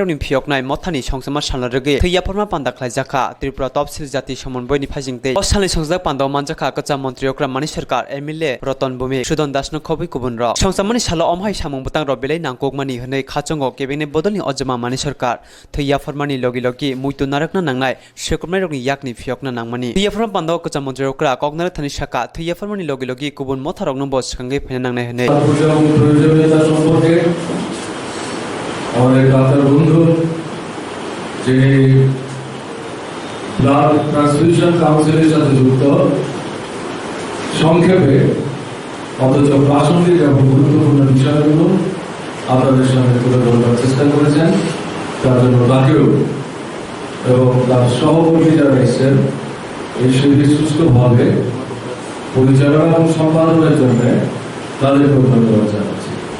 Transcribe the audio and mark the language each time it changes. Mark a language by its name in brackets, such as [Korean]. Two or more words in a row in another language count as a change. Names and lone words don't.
[Kok Borok] ni phiok nai mothani songsama salna rege thya forma panda khlai jaka Tripura topsil jati samonboi ni phajingte osali songsdak panda manjaka kacham mantri okra mani sarkar MLA Roton Bumi Sudan Dasno Khobi Kubun Ro Songsamani Salo Omhai Samung Butang Ro Belai Nangkok Mani Hanai Khachongo Kebine Bodoni Ojama Mani Sarkar Thya Farmani Logi Logi Muitu Narakna Nangnai Shekumai Rokni Yakni Phiokna Nangmani Thya Farm Pando Kacham Mantri Okra Koknar Thani Shaka Thya Farmani Logi Logi Kubun Motharok Nong Bos Kangai Phena Nangnai Hanai [Bangla] প্রয়োজনীয়তা সম্পর্কে আমাদের ডাক্তার বন্ধু যিনি ব্লাড ট্রান্সফিউশন কাউন্সিলের সাথে যুক্ত সংক্ষেপে অথচ প্রাসঙ্গিক এবং গুরুত্বপূর্ণ বিষয়গুলো আপনাদের সামনে তুলে ধরবার চেষ্টা করেছেন তার জন্য তাকেও এবং তার সহকর্মী যারা এসেছেন এই শিবির সুস্থভাবে পরিচালনা এবং সম্পাদনের জন্য তাদেরকেও ধন্যবাদ জানাচ্ছি।